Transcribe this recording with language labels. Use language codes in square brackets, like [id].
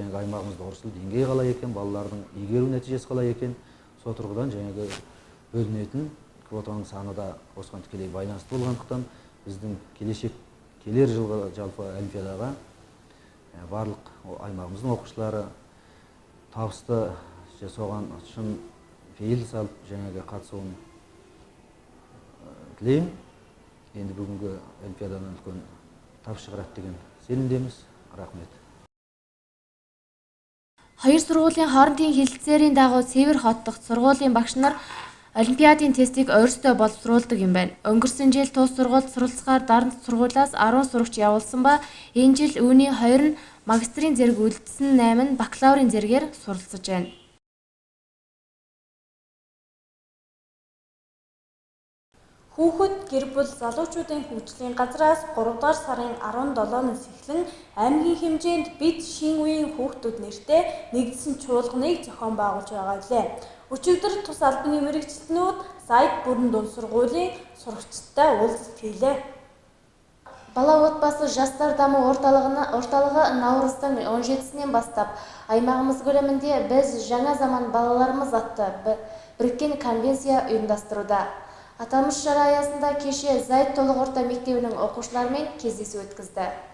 [kk] Жаңағы аймағымызда орыс тілі деңгейі қалай екен, балалардың игеру нәтижесі қалай екен, сол тұрғыдан жаңағы бөлінетін квотаның саны да осыған тікелей байланысты болғандықтан, біздің келер жылғы жалпы олимпиадаға барлық аймағымыздың оқушылары табысты соған шын пейіл салып жаңағы қатысуын тілеймін. Енді бүгінгі олимпиададан үлкен табыс шығарады деген сенімдеміз. Рахмет. [mn] Хоёр сургуулийн хоорондын хэлэлцээрийн дагуу Сибирь хот дахь сургуулийн багш нар олимпиадын тестийг өөрсдөө боловсруулдаг юм байна. Өнгөрсөн жил тус сургуульд суралцахаар дарамт сургуулиас 10 сурагч явуулсан ба энэ жил үүний 2 нь магистрийн зэрэг үлдсэн, 8 нь бакалаврын зэрэгээр суралцж байна. Хүүхэд гэр бүл залуучуудын хөгжлийн газраас 3 дугаар сарын 17-наас эхлэн аймгийн хэмжээнд бид шинэ үеийн хүүхдүүд нэртэй нэгдсэн чуулганыг зохион байгуулж байгаа билээ. Өчигдөр тус албаны мэргэжилтнүүд сайд бүрэн дунд сургуулийн сурагчдтай уулзалт хийлээ. [kk] Бала отбасы жастар даму орталығы наурыздың 17-сінен бастап аймағымыз көлемінде біз жаңа заман балаларымыз атты біріккен конвенция ұйымдастыруда. Аталмыш шара аясында кеше Зайд толық орта мектебінің оқушыларымен кездесу өткізді.